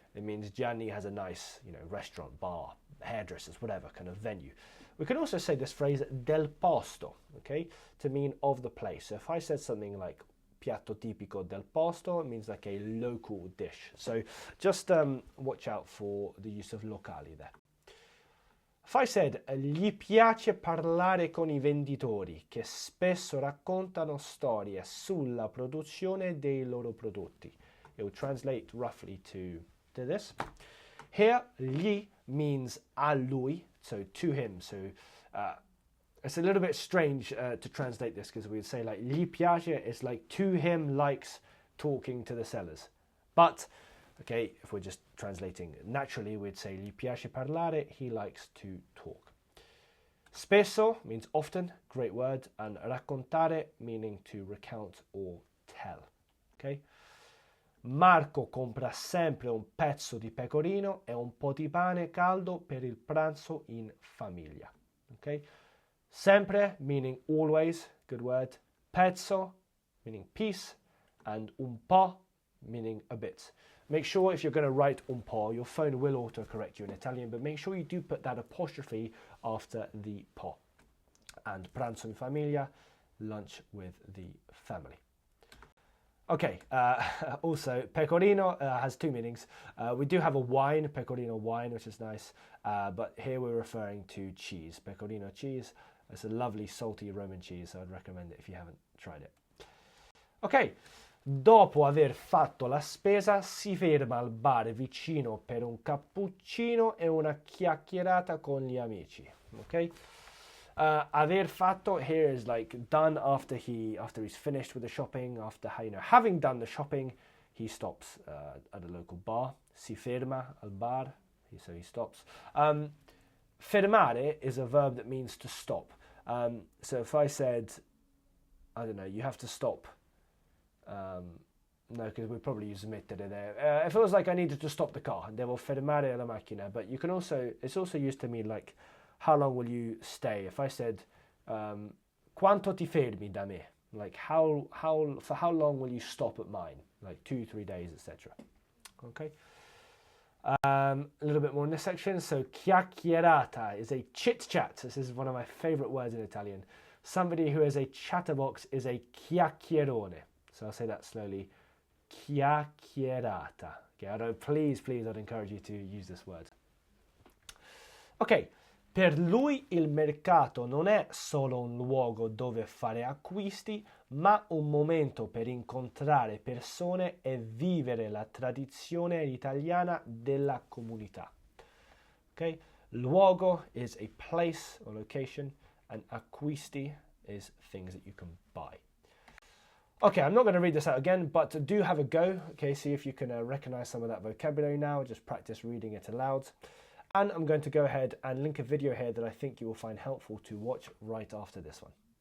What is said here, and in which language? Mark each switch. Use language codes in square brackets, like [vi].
[en] It means Gianni has a nice, restaurant, bar, hairdressers, whatever kind of venue. We can also say this phrase [it] del posto, [en] okay, to mean of the place. So if I said something like [it] piatto tipico del posto, [en] it means like a local dish. So just watch out for the use of locali there. If I said, [it] gli piace parlare con i venditori che spesso raccontano storie sulla produzione dei loro prodotti. [en] It will translate roughly to this. Here, gli means [it] a lui, [en] so to him. So it's a little bit strange to translate this because we'd say like [it] gli piace, [en] it's like to him likes talking to the sellers. But okay, if we're just translating naturally, we'd say [it] gli piace parlare, [en] he likes to talk. Spesso means often, great word, and raccontare meaning to recount or tell. Okay? [it] Marco compra sempre un pezzo di pecorino e un po' di pane caldo per il pranzo in famiglia. Okay? [en] Sempre meaning always, good word. Pezzo meaning piece, and [it] un po' [en] meaning a bit. Make sure if you're going to write [it] un po', [en] your phone will autocorrect you in Italian, but make sure you do put that apostrophe after the po. And [it] pranzo in famiglia, [en] lunch with the family. Okay, also, pecorino has two meanings. We do have a wine, pecorino wine, which is nice, but here we're referring to cheese. Pecorino cheese, it's a lovely salty Roman cheese, so I'd recommend it if you haven't tried it. [it] Ok, dopo aver fatto la spesa si ferma al bar vicino per un cappuccino e una chiacchierata con gli amici. Ok? Aver fatto [en] here is like done after he's finished with the shopping, after having done the shopping, he stops at a local bar. [it] Si ferma al bar, [en] so he stops. Fermare is a verb that means to stop. So if I said, I don't know, you have to stop. No, because we probably use mettere there. If it was like I needed to stop the car, [it] devo fermare la macchina. [en] But you can it's also used to mean like, how long will you stay? If I said, [it] quanto ti fermi da me? [en] Like for how long will you stop at mine? Like 2-3 days, etc. Okay. A little bit more in this section. So chiacchierata is a chit chat. This is one of my favorite words in Italian. Somebody who is a chatterbox is a chiacchierone. So I'll say that slowly. Chiacchierata. Okay, please, I'd encourage you to use this word. [it] Ok, per lui il mercato non è solo un luogo dove fare acquisti, ma un momento per incontrare persone e vivere la tradizione italiana della comunità. [en] Ok, luogo is a place or location, and acquisti is things that you can buy. Okay, I'm not going to read this out again, but do have a go. Okay, see if you can recognize some of that vocabulary now. Just practice reading it aloud. And I'm going to go ahead and link a video here that I think you will find helpful to watch right after this one.